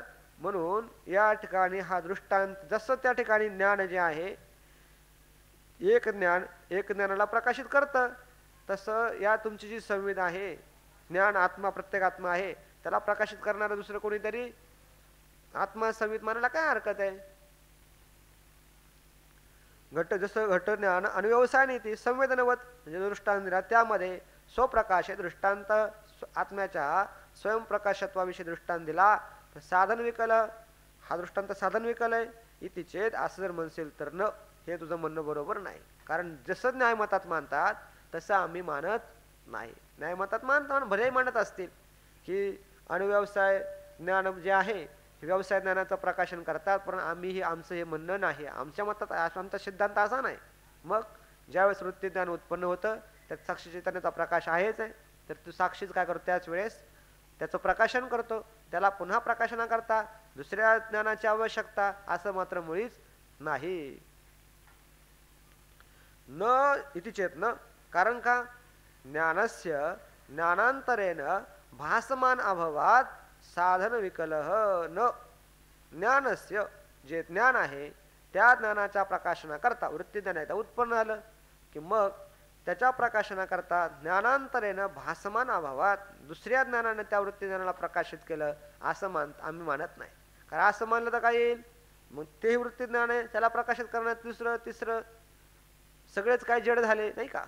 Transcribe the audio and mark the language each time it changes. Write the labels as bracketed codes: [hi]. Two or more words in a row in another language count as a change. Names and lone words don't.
[mr] म्हणून या ठिकाणी हा दृष्टांत जसं त्या ठिकाणी ज्ञान जे आहे एक ज्ञान एक ज्ञानाला प्रकाशित करतं, तसं या तुमची जी संविधा आहे ज्ञान आत्मा प्रत्येक आत्मा आहे त्याला प्रकाशित करणारं दुसरं कोणीतरी आत्मा संवित मानायला काय हरकत आहे? घट जसं घट ज्ञान अनुव्यवसायाने ती संवेदनवत म्हणजे दृष्टांत दिला त्यामध्ये स्वप्रकाश दृष्टांत आत्म्याच्या स्वयंप्रकाशत्वाविषयी दृष्टांत दिला तर साधन विकल हा दृष्टांत साधन विकल आहे [sa] इति चेत [mr] असं जर म्हणशील तर न, हे तुझं म्हणणं बरोबर नाही. कारण जसं न्यायमतात मानतात तसं आम्ही मानत नाही. न्यायमतात मानतात भलेही मानत असतील की अनुव्यवसाय ज्ञान जे आहे हे व्यवसाय ज्ञानाचं प्रकाशन करतात, पण आम्ही हे आमचं हे म्हणणं नाही. आमच्या मतात आमचा सिद्धांत असा नाही. मग ज्यावेळेस वृत्ती ज्ञान उत्पन्न होतं त्यात साक्षी चैतन्याचा प्रकाश आहेच आहे, तर तू साक्षीच काय करतो? त्याच वेळेस त्याचं प्रकाशन करतो. त्याला पुन्हा प्रकाशनाकरता दुसऱ्या ज्ञानाची आवश्यकता असं मात्र मुळीच नाही. [sa] न इति चेत न, [mr] कारण का? [sa] ज्ञानस्य ज्ञानांतरेण भासमान अभवात साधन विकलह न. [mr] ज्ञानस्य जे ज्ञान आहे त्या ज्ञानाच्या प्रकाशनाकरता वृत्ती ज्ञान उत्पन्न झालं की मग त्याच्या प्रकाशनाकरता ज्ञानांतरेनं भासमान अभावात दुसऱ्या ज्ञानाने त्या वृत्ती ज्ञानाला प्रकाशित केलं असं आम्ही मानत नाही. कारण असं मानलं तर काय येईल? मग ते वृत्ती ज्ञान आहे त्याला प्रकाशित करण्यात दुसरं तिसरं सगळेच काय जड झाले, नाही का?